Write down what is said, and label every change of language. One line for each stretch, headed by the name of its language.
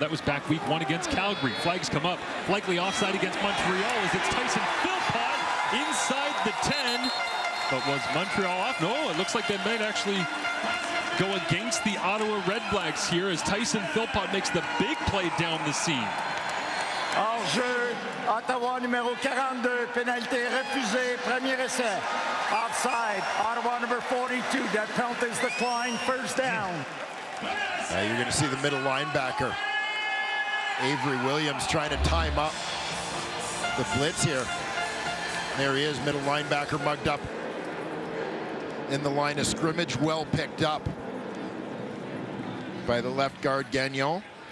English: That was back week 1 against Calgary. Flags come up, likely offside against Montreal as it's Tyson Philpott inside the 10. But was Montreal off? No, it looks like they might actually go against the Ottawa REDBLACKS here as Tyson Philpott makes the big play down the seam.
French: Hors-jeu, Ottawa numéro 42, pénalité refusée, premier essai.
English: Offside, Ottawa number 42, that penalty is declined, first down. You're going to see the middle linebacker, Avery Williams, trying to time up the blitz here. There he is, middle linebacker mugged up in the line of scrimmage, well picked up by the left guard Gagnon.